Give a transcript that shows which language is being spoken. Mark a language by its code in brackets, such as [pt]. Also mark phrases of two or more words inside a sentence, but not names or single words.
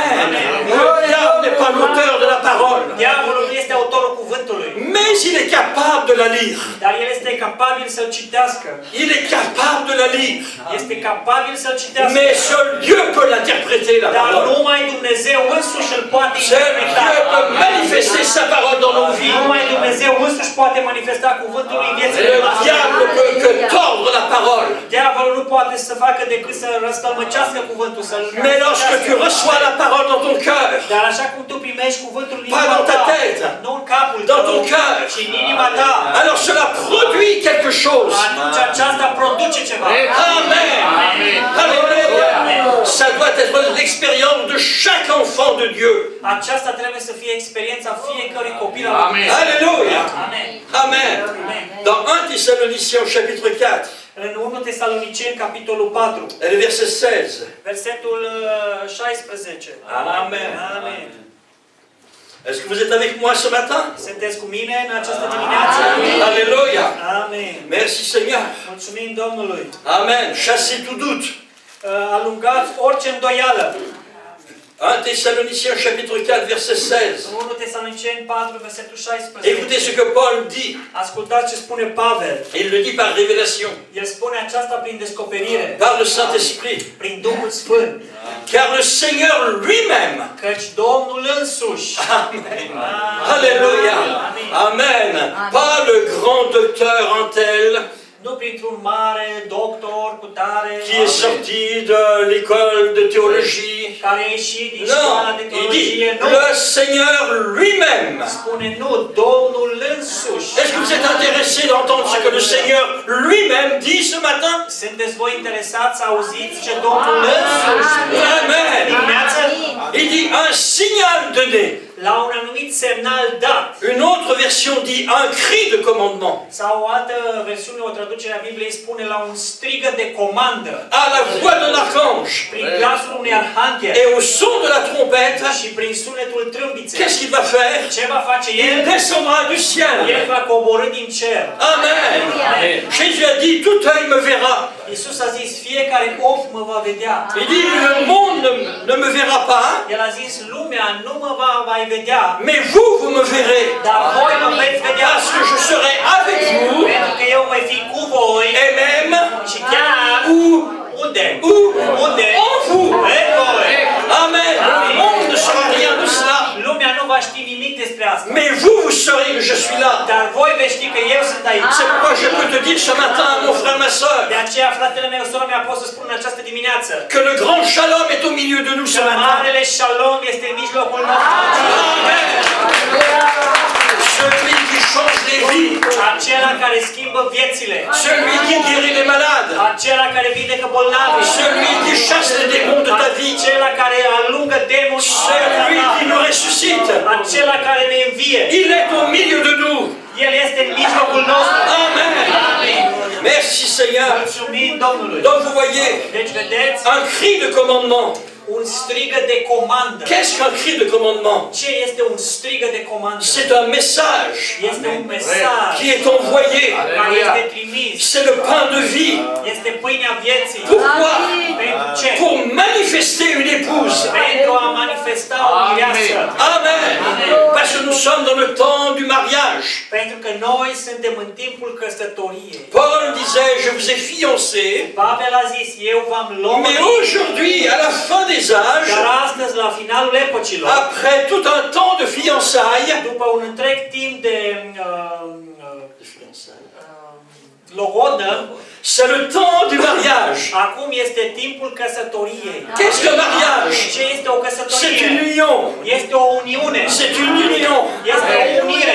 [fr] Amen. Le diable s'il est capable de la lire, [ro] dar el este capabil să-l citească. [fr] il est capable de la lire. [ro] Este capabil să-l citească. [fr] Mais seul Dieu peut l'interpréter, la [ro] Dar [fr] parole. [ro] numai Dumnezeu însuși îl poate [fr] Seul [ro] interpreta. [fr] Dieu peut manifester sa parole dans nos vies. [ro] Numai Dumnezeu însuși poate manifesta cuvântul în [fr] Et [ro] viețile [fr] le [ro] noastre. [fr] diable ne peut que tordre la parole. [ro] Diavolul nu poate să facă decât să răstălmăcească cuvântul, să-l [fr] Mais lorsque tu reçois la parole dans ton cœur, [ro] Dar așa cum tu primești cuvântul în [fr] Pas [ro] inima [fr] dans ta [ro] ta, [fr] tête. [ro] nu în capul [fr] Dans [ro] tău, [fr] ton cœur. [ro] ci în inima ta, [fr] alors cela produit quelque chose. [ro] atunci aceasta produce ceva. [fr] Amen. Alléluia. Ça doit être l'expérience de chaque enfant de Dieu. [ro] Aceasta trebuie să fie experiența fiecărui copil al [fr] Amen. [ro] Lui. [fr] Alléluia. Amen. Amen. Dans 1 Thessaloniciens au chapitre 4, [ro] În 1 Tesaloniceni, capitolul 4, [fr] et le verset 16. [ro] versetul 16. [fr] Amen. Amen. Est-ce que vous êtes avec moi ce matin? [ro] Sunteți cu mine în această dimineață? [fr] Alléluia. Amen. Merci Seigneur. [ro] Mulțumim Domnului. [fr] Amen. Chassez tout doute. [ro] Alungați orice îndoială. [fr] 1 Thessaloniciens chapitre 4 verset 16. [ro] 1 Tesaloniceni 4, versetul 16. [fr] Écoutez ce que Paul dit. [ro] Ascultați ce spune Pavel. [fr] Il le dit par révélation, [ro] El spune aceasta prin descoperire, [fr] par le Saint-Esprit. [ro] prin Duhul Sfânt. [fr] Car le Seigneur lui-même, [ro] Căci Domnul însuși. [fr] Amen. Alléluia, Amen. Pas le grand docteur Antel [ro] Nu printr-un mare doctor cu tare, [fr] qui est sorti de l'école de théologie. [ro] care a ieșit din școala [fr] Non, [ro] de [fr] il [ro] teologie. [fr] dit [ro] Nu, [fr] le Seigneur lui-même. [ro] spune nu, Domnul însuși. [fr] Est-ce que vous êtes intéressé d'entendre ce que le Seigneur lui-même dit ce matin? [ro] Sunteți voi interesați să auziți ce Domnul însuși spune [fr] Amen. [ro] dimineață? [fr] Il dit un signal donné. [ro] La un anumit semnal dat. [fr] Une autre version dit un cri de commandement. [ro] Sau o altă versiune, o traducere a Bibliei spune la un strigă de comandă. [fr] À la voix d'un archange [ro] Prin glasul unui arhanghel [fr] et au son de la trompette, [ro] și prin sunetul trâmbiței. [fr] qu'est-ce qu'il va faire? [ro] Ce va face [fr] Il [ro] El? [fr] descendra du [ro] El [fr] ciel. [ro] va coborî din cer. [fr] Amen. Amen. Jésus a dit, tout œil me verra. [ro] Iisus a zis, fiecare ochi mă va vedea. [fr] Il dit, le monde ne me verra pas, [ro] El a zis, lumea nu mă va vedea, [fr] mais vous me verrez. [ro] dar voi mă veți vedea. [fr] Parce que je serai avec vous, [ro] Pentru că eu voi fi cu voi [fr] et même [ro] și chiar unde? Unde? [fr] en vous. [ro] În voi. [fr] Amen. Le monde ne saura rien de cela. [ro] Lumea nu va ști nimic despre asta. [fr] Mais vous saurez que je suis là. [ro] Dar voi veți ști că eu sunt aici. [fr] C'est pourquoi je peux te dire ce matin, mon frère, ma soeur, [ro] De aceea, fratele meu, sora mea, pot să spun în această dimineață [fr] que le grand shalom est au milieu de nous ce [ro] că [fr] matin. [ro] marele shalom este în mijlocul nostru. [fr] Amen. Celui qui change les vies, [ro] Acela care schimbă viețile. [fr] celui qui guérit les malades, [ro] Acela care vindecă bolnavi. [fr] celui qui chasse les démons de ta vie, [ro] Acela care alungă demonii. [fr] celui qui nous ressuscite. [ro] Acela care ne învie. [fr] Il est au milieu de nous. [ro] El este în mijlocul nostru. [fr] Amen. [ro] Amin. [fr] Merci Seigneur. [ro] Mulțumim Domnului. [fr] Donc vous voyez, [ro] Deci vedeți, [fr] un cri de commandement. [ro] un strigă de comandă. [fr] Qu'est-ce qu'un cri de commandement? [ro] Ce este un strigă de comandă? [fr] C'est un message [ro] Este un mesaj [fr] qui est envoyé. [ro] care este trimis. [fr] C'est le pain de vie. [ro] Este pâinea vieții. [fr] Pourquoi? [ro] Pentru ce? [fr] Pour manifester une épouse. [ro] Pentru a manifesta o mireasă. [fr] Amen. Parce que nous sommes dans le temps du mariage. [ro] Pentru că noi suntem în timpul căsătoriei. [fr] Paul disait, je vous ai fiancé, [ro] Pavel a zis, eu v-am [fr] mais [ro] luat. [fr] aujourd'hui, à la fin des âges, [ro] Dar astăzi, la finalul epocilor, [fr] après tout un temps de fiançailles, [ro] după un întreg timp de logodă, [fr] c'est le temps du mariage. [ro] acum este timpul căsătoriei. [fr] Qu'est-ce que le mariage? [ro] Ce este o [fr] C'est une [ro] căsătorie? [fr] union. [ro] Este o uniune. [fr] C'est une union. [ro] Este o unire.